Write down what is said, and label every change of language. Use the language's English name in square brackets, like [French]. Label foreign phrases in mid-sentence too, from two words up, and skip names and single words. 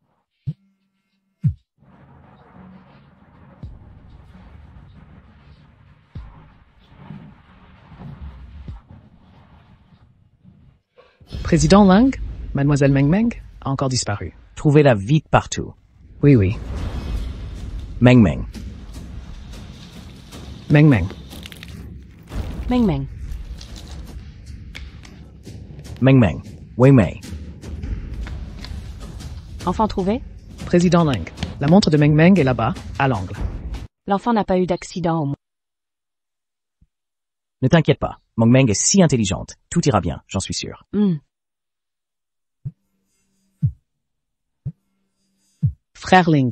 [French] Président Ling, Mademoiselle Meng Meng a encore disparu. Trouvez-la vite partout. Oui. Meng Meng. Meng Meng. Meng Meng. Meng Meng. Weiwei. Enfant trouvé? Président Ling, la montre de Meng Meng est là-bas, à l'angle. L'enfant n'a pas eu d'accident au moins. Ne t'inquiète pas. Meng Meng est si intelligente. Tout ira bien, j'en suis sûr. Frère Ling.